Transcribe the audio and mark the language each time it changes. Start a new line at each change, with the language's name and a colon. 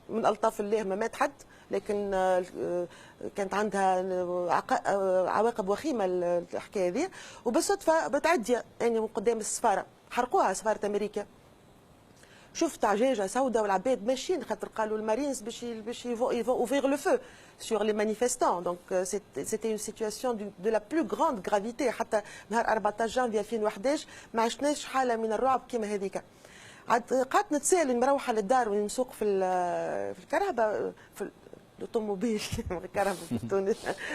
Arabic: من الطاف الله ما مات حد، لكن كانت عندها عواقب وخيمه الحكايه هذه. وبالصدفه بتعدي يعني من قدام السفاره حرقوها، سفاره امريكا. شفت عجاجه سوداء والعباد ماشيين خاطر قالوا المارينز باش
French: ouvrir le feu sur les manifestants. Donc c'était une situation de la plus grande gravité.
Arabic: حتى نهار 14 جانفي 2011 ما عشناش حاله من الرعب كما هذيك. قعدت نتسائل مروحه للدار ونسوق في الكرهبه في الاوتوموبيل الكرهبه في تونس.